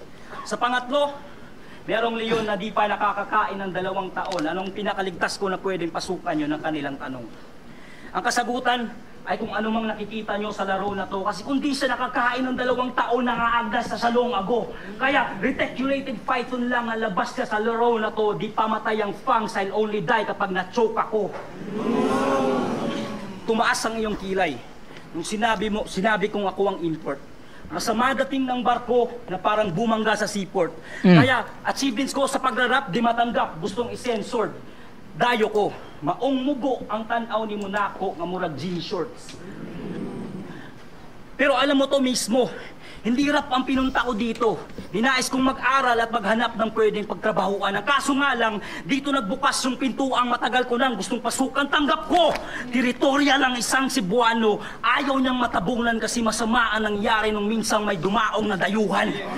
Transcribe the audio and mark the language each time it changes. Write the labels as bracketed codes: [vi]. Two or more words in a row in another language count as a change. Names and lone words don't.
[tl] Sa pangatlo, merong leon na di pa nakakakain ng 2 taon. Anong pinakaligtas ko na pwedeng pasukan yun ng kanilang tanong? Ang kasagutan ay kung ano mang nakikita nyo sa laro na to. Kasi kung di siya nakakain ng 2 taon nangaagdas sa salong ago. Kaya [en] reticulated python [tl] lang ang labas niya sa laro na to. Di pamatay ang fangs, [en] I'll only die [tl] kapag na-choke ako. Tumaas ang iyong kilay. Nung sinabi kong ako ang import. Masama dating ng barko na parang bumangga sa seaport. Kaya achievements ko sa pagrarap di matanggap, gustong i-censored. [ceb] Dayo ko, maong mubo ang tanaw ni Monaco nga murag [en] jean shorts. [tl] Pero alam mo to mismo, hindi rap ang pinunta ko dito. Dinais kong mag-aral at maghanap ng pwedeng pagtrabahuan. Ang kaso nga lang, dito nagbukas yung pintuang matagal ko nang gustong pasukan. Tanggap ko! Teritorya lang isang Cebuano. Ayaw niyang matabungan kasi masama ang nangyari nung minsang may dumaong na dayuhan.